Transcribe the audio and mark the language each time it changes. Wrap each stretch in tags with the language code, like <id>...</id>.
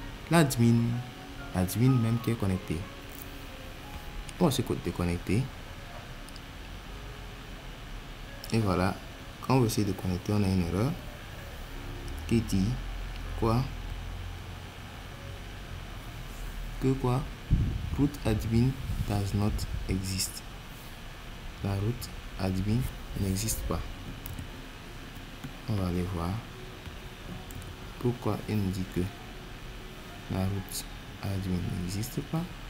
<fr>L'admin même qui est connecté. On va se déconnecter. Et voilà, quand on veut essayer de connecter, on a une erreur qui dit quoi? Que quoi?</fr> <en>Root admin does not exist.</en> <fr>La route admin n'existe pas. On va aller voir pourquoi il nous dit que la route admin n'existe pas.</fr>